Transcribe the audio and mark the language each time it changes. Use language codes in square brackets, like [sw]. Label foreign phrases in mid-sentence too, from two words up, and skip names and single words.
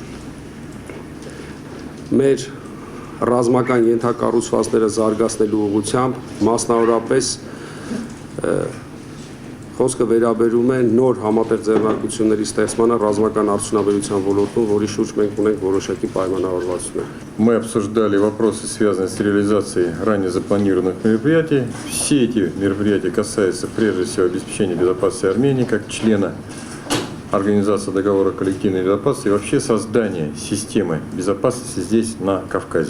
[hy] մեր ռազմական ենթակառուցվածքները զարգացնելու ուղղությամբ, մասնավորապես խոսքը վերաբերում է նոր համատեղ ձեռնարկությունների ստեղծմանը ռազմական արդյունաբերության ոլորտում, որի շուրջ մենք ունենք որոշակի պայմանավորվածություններ։ [ru] Мы обсуждали вопросы, связанные с реализацией ранее запланированных мероприятий. Все эти мероприятия касаются прежде всего обеспечения безопасности Армении как члена Организации договора коллективной безопасности и вообще создания системы безопасности здесь, на Кавказе.